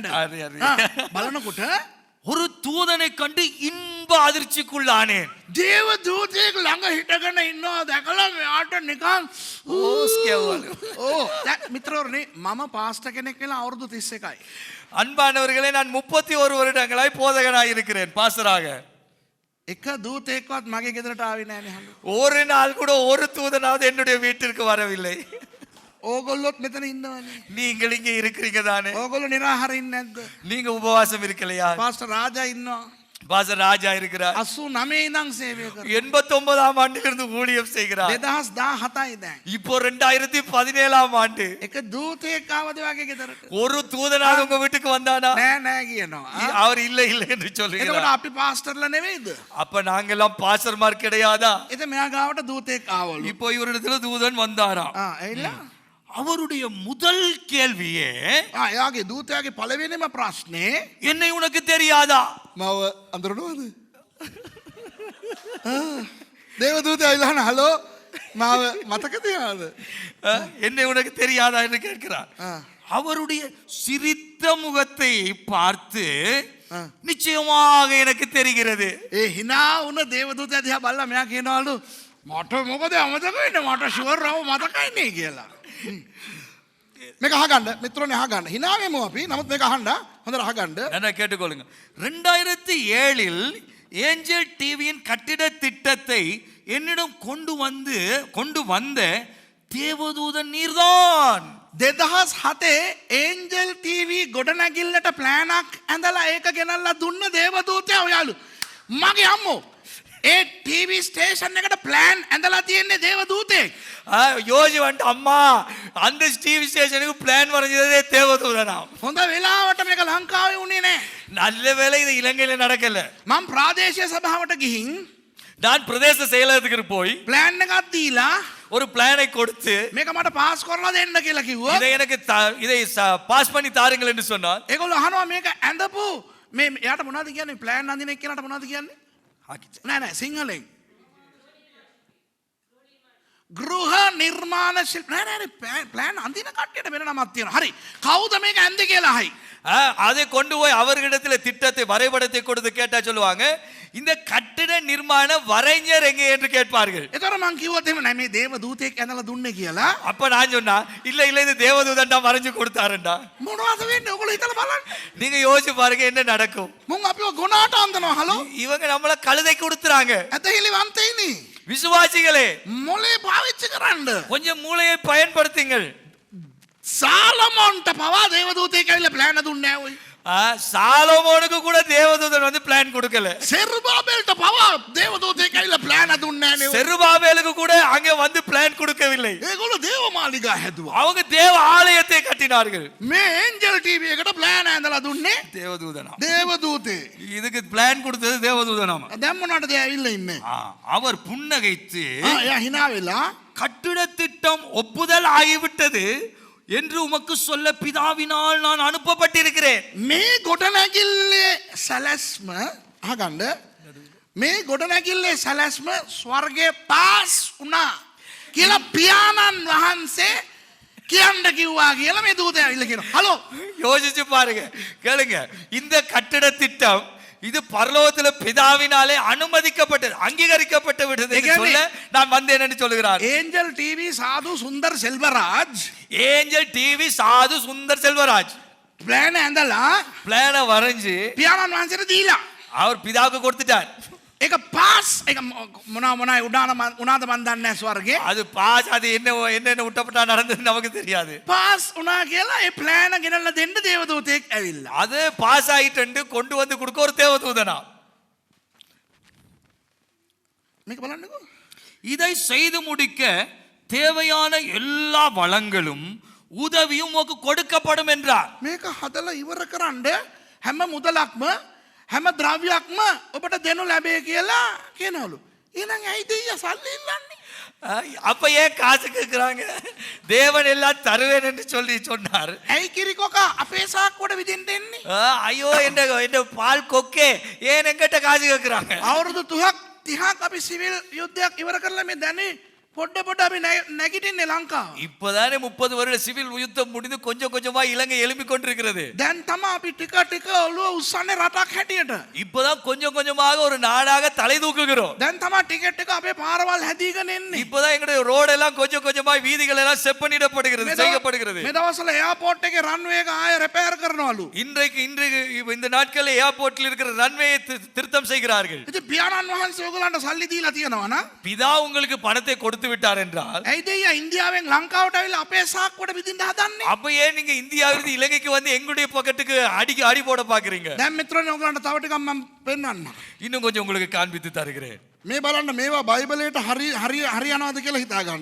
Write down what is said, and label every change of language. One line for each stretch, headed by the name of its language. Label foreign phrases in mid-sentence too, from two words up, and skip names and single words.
Sinhala: හරි, හරි. බලනකොට
Tamil: ஒரு தூதனை கண்டு இன்ப அதிர்ச்சிக்குள்ளானேன்.
Sinhala: දේව දූතයෙක් ළඟ හිටගෙන ඉන්නවා දැකලා මෙයාට නිකන් ඕ මිත්‍රවරුනි මම පාස්ටර් කෙනෙක් වෙලා අවුරුදු 31යි.
Tamil: அன்பானவர்களே, நான் 31 வருடங்களாய் போதகனாய் இருக்கிறேன், பாஸ்டராக.
Sinhala: එක දූතයෙක්වත් මගේ ගෙදරට ආවේ නෑනේ හලු.
Tamil: ஒரு நாள் கூட ஒரு தூதனாவது என்னுடைய வீட்டிற்கு வரவில்லை.
Sinhala: ඕගොල්ලොත් මෙතන ඉන්නවනේ.
Tamil: நீங்கள் இங்கே இருக்கிறீங்க தானே?
Sinhala: ඕගොල්ලෝ නිරාහාර ඉන්නේ නැද්ද?
Tamil: நீங்க உபவாசம் இருக்கலையா?
Sinhala: පාස්ටර් රාජා ඉන්නවා.
Tamil: பாஸ்டர் ராஜா இருக்கிறார்.
Sinhala: 89 ඉඳන් සේවය කරනවා.
Tamil: 89ஆம் ஆண்டிலிருந்து ஊழியம் செய்கிறார்.
Sinhala: 2017යි දැන්.
Tamil: இப்போ 2017ஆம் ஆண்டு.
Sinhala: එක දූතයෙක් ආවද වගේ ගෙදරට?
Tamil: ஒரு தூதனாக உங்க வீட்டுக்கு வந்தானா?
Sinhala: නෑ නෑ කියනවා.
Tamil: அவர் இல்லை இல்லை என்று
Sinhala: එතකොට
Tamil: சொல்லுகிறார்.
Sinhala: අපි පාස්ටර්ලා නෙවෙයිද?
Tamil: அப்ப நாங்கெல்லாம் பாஸ்டர்மார் கிடையாதா?
Sinhala: එතන මෙයා ගාවට දූතයෙක් ආවලු.
Tamil: இப்போ இவரிடத்துல தூதன் வந்தாராம்.
Sinhala: ඇවිල්ලා
Tamil: அவருடைய முதல் கேள்வியே
Sinhala: එයාගේ දූතයාගේ පළවෙනිම ප්‍රශ්නේ
Tamil: என்னை உனக்கு தெரியாதா?
Sinhala: මව අඳුරනවද? දේව දූතයා ඉල්ලන හලෝ මාව මතක තියනවද?
Tamil: என்னை உனக்கு தெரியாதா என்று கேட்கிறார். அவருடைய சிரித்த முகத்தை பார்த்து நிச்சயமாக எனக்கு தெரிகிறது.
Sinhala: ඒ hina වුණ දේව දූතයා දිහා බලලා මෙයා කියනවලු මට මොකද අමතක වෙන්නේ? මට ෂුවර් රව මතකයි නේ කියලා. මේක අහගන්න මිත්‍රෝනේ අහගන්න. hina වෙමු අපි. නමුත් මේක අහන්න. හොඳට අහගන්න.
Tamil: என்ன கேட்டுக்கொள்ளுங்க. 2007இல் ஏஞ்சல் டிவியின் கட்டிட திட்டத்தை என்னிடம் கொண்டு வந்த தேவதூதன் நீர்தான்.
Sinhala: 2007 ඒන්ජල් TV ගොඩනැගිල්ලට ප්ලෑනක් ඇඳලා ඒක ගෙනල්ලා දුන්න දේවදූතයා ඔයාලු. මගේ අම්මෝ ඒ
English: TV station
Sinhala: එකට ප්ලෑන් ඇඳලා තියෙන්නේ දේවදූතෙක්.
Tamil: யோசி வந்துட்டு அம்மா அந்த
English: TV station
Tamil: பிளான் வரைஞ்சதே தேவதூதனா.
Sinhala: හොඳ වෙලාවට මේක ලංකාවේ උනේ නැහැ.
Tamil: நல்ல வேளை இது இலங்கையில நடக்கல.
Sinhala: මම ප්‍රාදේශීය සභාවට ගිහින්
Tamil: நான் பிரதேச செயலகத்துக்கு போய்
Sinhala: ප්ලෑන් එකක් දීලා
Tamil: ஒரு பிளானை கொடுத்து
Sinhala: මේක මට පාස් කරලා දෙන්න කියලා කිව්වා.
Tamil: இதை எனக்கு இதை பாஸ் பண்ணி தாருங்கள் என்று சொன்னார்.
Sinhala: ඒගොල්ලෝ අහනවා මේක ඇඳපු මේ එයාට මොනවද කියන්නේ? ප්ලෑන් අඳින එක්කනට මොනවද කියන්නේ? නෑ සිංහලෙන්. ගෘහ නිර්මාණ ශිල්ප නෑ ප්ලෑන් අඳින කට්ටියට වෙන නමක් තියෙනවා. හරි. කවුද මේක ඇඳේ කියලා අහයි.
Tamil: அதை கொண்டு போய் அவர்களிடத்தில் திட்டத்தை வரைபடத்தை கொடுத்து கேட்டா சொல்லுவாங்க இந்த கட்டிட நிர்மாண வரைஞர் எங்க என்று கேட்பார்கள்.
Sinhala: ඒතර මං කිව්වොත් එහෙම නෑ මේ දේව දූතෙක් ඇඳලා දුන්නේ කියලා.
Tamil: அப்ப நான் சொன்னா இல்ல இல்ல இது தேவதூதன் தான் வரைஞ்சு கொடுத்தாருண்டா.
Sinhala: මොනවද වෙන්නේ? ඔයගොල්ලෝ හිතලා බලන්න.
Tamil: நீங்க யோசிச்சு பாருங்க என்ன நடக்கும்.
Sinhala: මුන් අපිව ගොනාට අඳනවා. හලෝ.
Tamil: இவங்க நம்மள கழுதைக்கு கொடுத்துறாங்க.
Sinhala: ඇතහිලි වන්තයිනි.
Tamil: விசுவாசிகளே
Sinhala: මොලේ පාවිච්චි කරන්න.
Tamil: கொஞ்சம் மூளையை பயன்படுத்துங்கள்.
Sinhala: சாலமோன்ට පවා දේවදූතයෙක් ඇවිල්ලා ප්ලෑන් දුන්නේ නැහැ ඔයි.
Tamil: சாலமோனுக்கு கூட தேவதூதன் வந்து பிளான் கொடுக்கல.
Sinhala: செருபாபேல்ට පවා දේවදූතයෙක් ඇවිල්ලා ප්ලෑන් දුන්නේ නැහැ නේ.
Tamil: செருபாபேலுக்கு கூட அங்க வந்து பிளான் கொடுக்கவில்லை.
Sinhala: ඒගොල්ලෝ දේවමාලිගා හැදුවා.
Tamil: அவங்க தேவ ஆலயத்தை கட்டினார்கள்.
Sinhala: මේ ඒන්ජල් ටීවී එකට ප්ලෑන් ඇඳලා දුන්නේ
Tamil: தேவதூதனா.
Sinhala: දේවදූතේ.
Tamil: இதுக்கு பிளான் கொடுத்தது தேவதூதனாமா.
Sinhala: දැන් මොනවටද ඇවිල්ලා ඉන්නේ?
Tamil: அவர் புன்னகைத்து
Sinhala: එයා hina වෙලා
Tamil: கட்டிட திட்டம் ஒப்புதல் ஆகிவிட்டது என்று உமக்கு சொல்ல பிதாவினால் நான் அனுப்பப்பட்டிருக்கிறேன்.
Sinhala: මේ ගොඩනැගිල්ලේ සැලැස්ම අහගන්න. මේ ගොඩනැගිල්ලේ සැලැස්ම ස්වර්ගයේ පාස් වුණා කියලා පියාණන් වහන්සේ කියන්න කිව්වා කියලා මේ දූතයා ඇවිල්ලා කියනවා. හලෝ
Tamil: யோசிச்சு பாருங்க, கேளுங்க. இந்த கட்டிட திட்டம் இது பரலோகத்தில் பிதாவினாலே அனுமதிக்கப்பட்டது, அங்கீகரிக்கப்பட்டு விட்டது என்று சொல்ல நான் வந்தேன் என்று சொல்கிறார். ஏஞ்சல் டிவி சாது சுந்தர் செல்வராஜ். ஏஞ்சல் டிவி சாது சுந்தர் செல்வராஜ்
Sinhala: பிளான் ඇඳලා
Tamil: பிளானை வரைஞ்சு
Sinhala: පියාණන් වහන්සේට දීලා
Tamil: அவர் பிதாவுக்கு கொடுத்துட்டார்.
Sinhala: ඒක පාස් ඒක මොනවා උනාද මන් දන්නේ නැහැ ස්වර්ගේ.
Tamil: அது பாஸ், அது என்ன உட்டப்பட்டா நடந்தது நமக்கு தெரியாது.
Sinhala: පාස් උනා කියලා ඒ ප්ලෑන ගෙනල්ලා දෙන්න දේවදූතයෙක් ඇවිල්ලා.
Tamil: அது பாஸ் ஆயிட்டு கொண்டு வந்து கொடுக்க ஒரு தேவதூதனா.
Sinhala: මේක බලන්නකෝ.
Tamil: இதை செய்து முடிக்க தேவையான எல்லா வளங்களும் உதவியும் உமக்கு கொடுக்கப்படும் என்றார்.
Sinhala: මේක හදලා ඉවර කරන්න හැම මුදලක්ම හැම ද්‍රව්‍යයක්ම ඔබට දෙනු ලැබේ කියලා කියනවලු. එහෙනම් ඇයි දෙයියා සල්ලි ඉල්ලන්නේ?
Tamil: அப்ப ஏன் காசு கேட்கிறாங்க? தேவன் எல்லாம் தருவேன் என்று சொல்லி சொன்னார்.
Sinhala: ඇයි කිරිකොකා අපේ සාක්කුවට විදින්න එන්නේ?
Tamil: ஐயோ என்ன பால் கொக்கே ஏன் எங்கிட்ட காசு கேட்கிறாங்க?
Sinhala: අවුරුදු 30ක් අපි සිවිල් යුද්ධයක් ඉවර කරලා මේ දැනේ පොඩ අපි නැගිටින්නේ ලංකාව.
Tamil: இப்பதானே 30 வருட சிவில் யுத்தம் முடிந்து கொஞ்சம் கொஞ்சமா இலங்கை எழும்பிக் கொண்டிருக்கிறது.
Sinhala: දැන් තමයි අපි ටික ටික ඔළුව උස්සන්නේ රටක් හැටියට.
Tamil: இப்பதான் கொஞ்சம் கொஞ்சமாக ஒரு நாடாக தலை தூக்குகிறோம்.
Sinhala: දැන් තමයි ටිකට් එක අපේ පාරවල් හැදීගෙන එන්නේ.
Tamil: இப்பதான் எங்களுடைய ரோட் எல்லாம் கொஞ்சம் கொஞ்சமா வீதிகள் எல்லாம் செப்பனிடப்படுகிறது, செய்யப்படுகிறது.
Sinhala: මේ දවස්වල එයාපෝට් එකේ රන්වේ එක ආයෙ රිපෙයාර් කරනවලු.
Tamil: இன்றைக்கு இந்த நாட்களில் ஏர்போர்ட்டில் இருக்கிற ரன்வேயை திருத்தம் செய்கிறார்கள்.
Sinhala: ඉතින් පියාණන් වහන්සේ ඔයගලන්ට சல்லி දීලා තියෙනවා නා?
Tamil: பிதா உங்களுக்கு பணத்தை கொடுத்து விட்டார் என்றால்
Sinhala: ඇයි දෙයියා ඉන්දියාවෙන් ලංකාවට ඇවිල්ලා අපේ සාක්කුවට විදින්න හදන්නේ?
Tamil: அப்ப ஏன் நீங்க இந்தியாவிலிருந்து இலங்கைக்கு வந்து எங்களுடைய பாக்கெட்டுக்கு அடி போட பாக்குறீங்க?
Sinhala: දැන් මිත්‍රයනි ඔයගලන්ට තව ටිකක් මම පෙන්නන්න.
Tamil: இன்னும் கொஞ்சம் உங்களுக்கு காண்பித்து தருகிறேன்.
Sinhala: මේ බලන්න මේවා බයිබලයට හරියනවාද කියලා හිතා ගන්න.